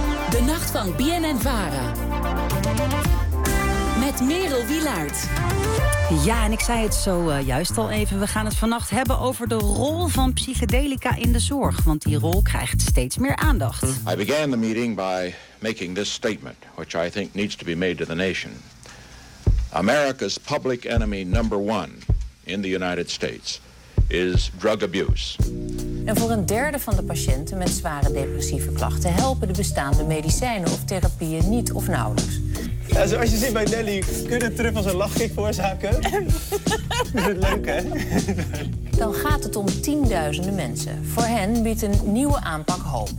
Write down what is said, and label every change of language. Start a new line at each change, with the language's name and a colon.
Dutch: De nacht van BNN VARA. Met Merel Wilaert. Ja, en ik zei het zo juist al even. We gaan het vannacht hebben over de rol van psychedelica in de zorg. Want die rol krijgt steeds meer aandacht.
English: I began the meeting by making this statement, which I think needs to be made to the nation. America's public enemy number one in the United States is drug abuse.
Dutch: En voor een derde van de patiënten met zware depressieve klachten helpen de bestaande medicijnen of therapieën niet of nauwelijks. Ja, zoals je ziet bij Nelly, kunnen truffels een lachkick veroorzaken. Leuk, hè? Dan gaat het om tienduizenden mensen. Voor hen biedt een nieuwe aanpak hoop.